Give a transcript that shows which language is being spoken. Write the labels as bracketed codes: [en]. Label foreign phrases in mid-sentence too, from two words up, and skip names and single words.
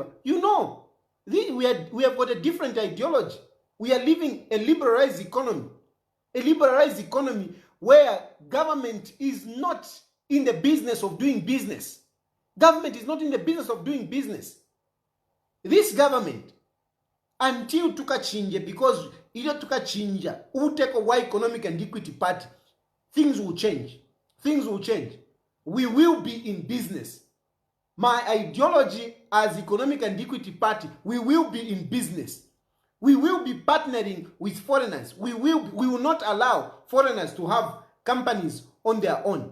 [en] You know, we have got a different ideology. We are living a liberalized economy. A liberalized economy where government is not in the business of doing business. Government is not in the business of doing business. This government, until tukachinje, because [bem] ile tukachinja, uteko wa [en] economic and equity party, things will change. Things will change. We will be in business. My ideology as economic and equity party, we will be in business. We will be partnering with foreigners. We will not allow foreigners to have companies on their own.